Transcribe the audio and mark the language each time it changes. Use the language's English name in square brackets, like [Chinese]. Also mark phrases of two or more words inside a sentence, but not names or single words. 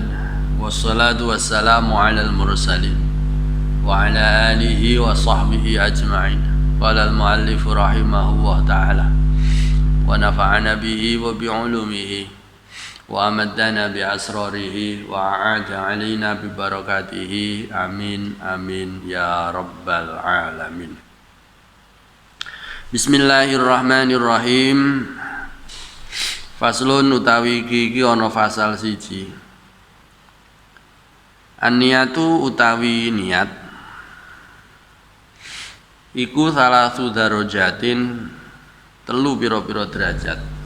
[Arabic] والصلاة والسلام على المرسلين وعلى آله وصحبه أجمعين قال المؤلف رحمه الله تعالى ونفعنا به وبعلومه وأمدنا بأسراره وأعاد علينا ببركاته آمين آمين يا رب العالمين Bismillahirrahmanirrahim. [Javanese] Faslun utawi iki ana fasal siji. An-niyatu utawi niat iku [Arabic] ثلاث درجات [Javanese] telu pira-pira derajat.